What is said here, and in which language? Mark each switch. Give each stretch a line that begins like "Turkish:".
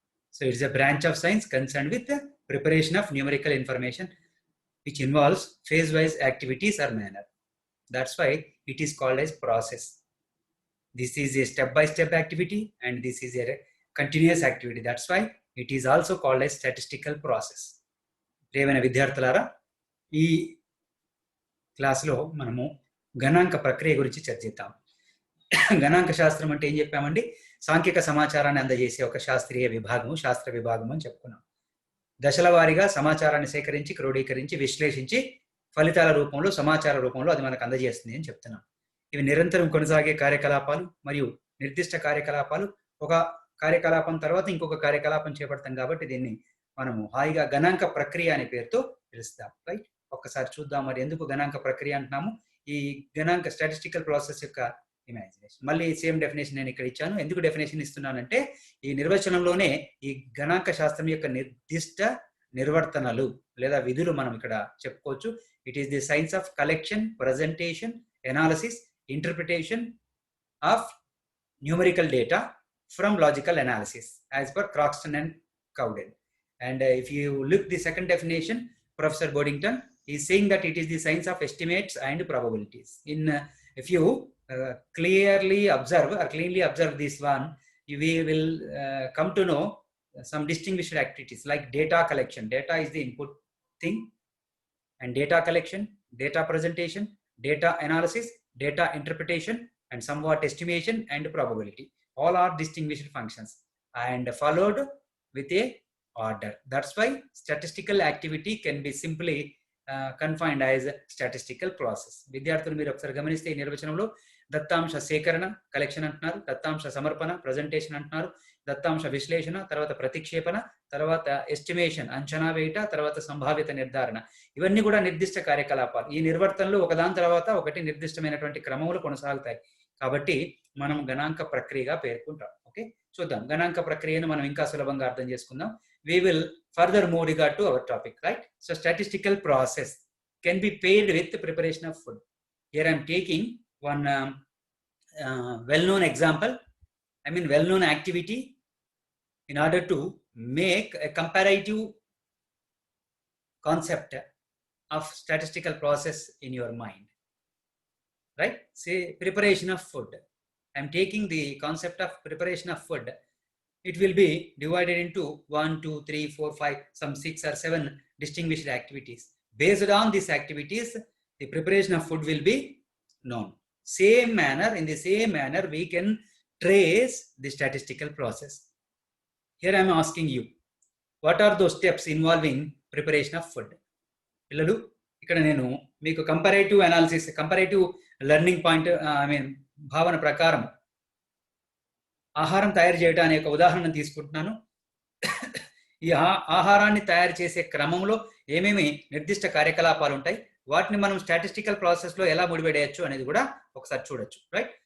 English: So it is a branch of science concerned with the preparation of numerical information which involves phase-wise activities or manner. That's why it is called as process. This is a step-by-step activity and this is a continuous activity. That's why it is also called as statistical process.
Telugu: ప్రియమైన విద్యార్థులారా, ఈ క్లాసులో మనము గణాంక ప్రక్రియ గురించి చర్చిద్దాం. గణాంక శాస్త్రం అంటే ఏం చెప్పామండి? సాంఖ్యక సమాచారాన్ని అందజేసే ఒక శాస్త్రీయ విభాగము, శాస్త్ర విభాగం అని చెప్పుకున్నాం. దశల వారీగా సమాచారాన్ని సేకరించి, క్రోడీకరించి, విశ్లేషించి ఫలితాల రూపంలో, సమాచార రూపంలో అది మనకు అందజేస్తుంది అని చెప్తున్నాం. ఇవి నిరంతరం కొనసాగే కార్యకలాపాలు మరియు నిర్దిష్ట కార్యకలాపాలు. ఒక కార్యకలాపం తర్వాత ఇంకొక కార్యకలాపం చేపడతాం కాబట్టి దీన్ని మనము హాయిగా గణాంక ప్రక్రియ అనే పేరుతో పిలుస్తాం, రైట్? ఒక్కసారి చూద్దాం మరి ఎందుకు గణాంక ప్రక్రియ అంటున్నాము. ఈ గణాంక స్టాటిస్టికల్ ప్రాసెస్ యొక్క ఇమాజినేషన్. మళ్ళీ సేమ్ డెఫినేషన్ నేను ఇక్కడ ఇచ్చాను. ఎందుకు డెఫినేషన్ ఇస్తున్నానంటే ఈ నిర్వచనంలోనే ఈ గణాంక శాస్త్రం యొక్క నిర్దిష్ట నిర్వర్తనలు లేదా విధులు మనం ఇక్కడ చెప్పుకోవచ్చు.
English: It is the science of collection, presentation, analysis, interpretation of numerical data from logical analysis as per Croxton and Cowden. And if you look the second definition, Professor Boddington is saying that it is the science of estimates and probabilities. If you clearly observe or cleanly observe this one, we will come to know some distinguished activities like data collection. Data is the input thing, and data collection, data presentation, data analysis, data interpretation, and somewhat estimation and probability. All are distinguished functions and followed with a order. That's why statistical activity can be simply confined as a statistical process.
Telugu: విద్యార్థులు మీరు ఒకసారి గమనిస్తే ఈ నిర్వచనంలో దత్తాంశ సేకరణ, collection అంటున్నారు, దత్తాంశ సమర్పణ, presentation అంటున్నారు, దత్తాంశ విశ్లేషణ, తర్వాత ప్రతిక్షేపణ, తర్వాత ఎస్టిమేషన్ అంచనా వేయట, తర్వాత సంభావ్యత నిర్ధారణ. ఇవన్నీ కూడా నిర్దిష్ట కార్యకలాపాలు. ఈ నిర్వర్తనలు ఒకదాని తర్వాత ఒకటి నిర్దిష్టమైనటువంటి క్రమంలో కొనసాగుతాయి కాబట్టి మనం గణాంక ప్రక్రియగా పేర్కొంటాం. ఓకే, చూద్దాం గణాంక ప్రక్రియను మనం ఇంకా సులభంగా అర్థం చేసుకుందాం.
English: We will further move regard to our topic, right? So statistical process can be paired with the preparation of food. Here I am taking one well-known example, well-known activity in order to make a comparative concept of statistical process in your mind, right? Say preparation of food. I am taking the concept of preparation of food. It will be divided into 1, 2, 3, 4, 5, some 6 or 7 distinguished activities. Based on these activities, the preparation of food will be known. In the same manner, we can trace the statistical process. Here I am asking you, what are those steps involving preparation of food?
Telugu: పిల్లలు, ఇక్కడ నేను మీకు comparative analysis, comparative learning point భావన ప్రకారం ఆహారం తయారు చేయడం అనే ఒక ఉదాహరణ తీసుకుంటున్నాను. ఈ ఆహారాన్ని తయారు చేసే క్రమంలో ఏమేమి నిర్దిష్ట కార్యకలాపాలు ఉంటాయి, వాటిని మనం స్టాటిస్టికల్ ప్రాసెస్లో ఎలా ముడిపెట్టేయచ్చు అనేది కూడా ఒకసారి చూడొచ్చు, రైట్?